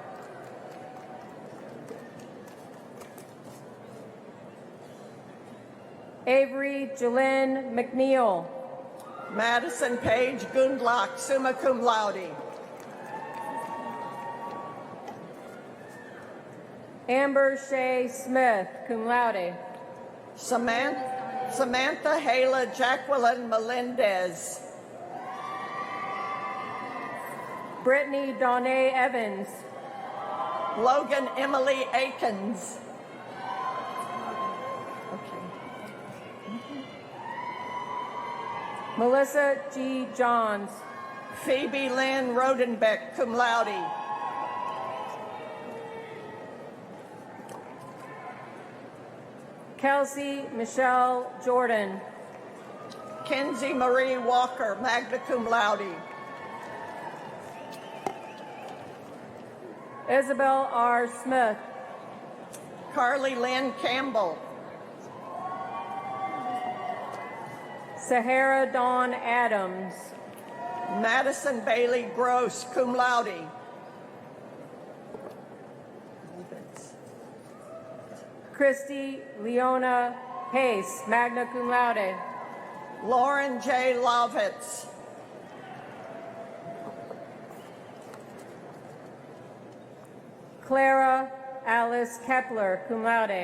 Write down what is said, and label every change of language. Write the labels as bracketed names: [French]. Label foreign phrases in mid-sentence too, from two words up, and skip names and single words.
[English] Avery Jalen McNeil. Madison Page Gundlach, [Latin] summa cum laude. [English] Amber Shea Smith, [Latin] cum laude. [English] Samantha Hala Jacqueline Melendez. Brittany Donnay Evans. Logan Emily Akins. Melissa G. Johns. Phoebe Lynn Rodenbeck, [Latin] cum laude. [English] Kelsey Michelle Jordan. Kenzie Marie Walker, [Latin] magna cum laude. [English] Isabel R. Smith. Carly Lynn Campbell. Sahara Dawn Adams. Madison Bailey Gross, [Latin] cum laude. [English] Christy Leona Pace, [Latin] magna cum laude. [English] Lauren J. Lovitz. Clara Alice Kepler, [Latin] cum laude.